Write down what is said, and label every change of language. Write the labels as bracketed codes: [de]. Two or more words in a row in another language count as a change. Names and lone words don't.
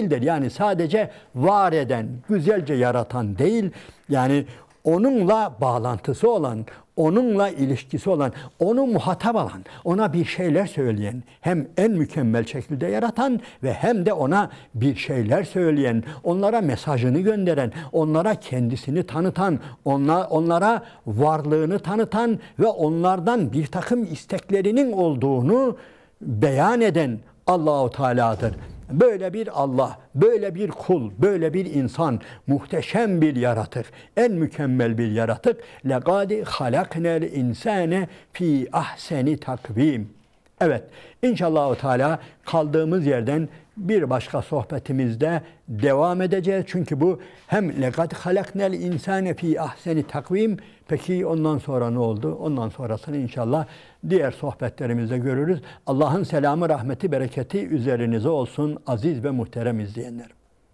[tr] Yani sadece var eden, güzelce yaratan değil, yani onunla bağlantısı olan, onunla ilişkisi olan, onu muhatap alan, ona bir şeyler söyleyen, hem en mükemmel şekilde yaratan ve hem de ona bir şeyler söyleyen, onlara mesajını gönderen, onlara kendisini tanıtan, onlara varlığını tanıtan ve onlardan bir takım isteklerinin olduğunu beyan eden Allahu Teala'dır. Böyle bir Allah, böyle bir kul, böyle bir insan, muhteşem bir yaratık, en mükemmel bir yaratık. [ar] لَقَدْ خَلَقْنَا الْاِنْسَانَ ف۪ي أحسن تقويم. [tr] Evet, inşallah Teala kaldığımız yerden bir başka sohbetimizde devam edeceğiz. Çünkü bu hem [ar] لَقَدْ خَلَقْنَا الْاِنْسَانَ ف۪ي أحسن تقويم. [tr] Peki ondan sonra ne oldu? Ondan sonrasını inşallah diğer sohbetlerimizde görürüz. Allah'ın selamı, rahmeti, bereketi üzerinize olsun aziz ve muhterem izleyenlerim.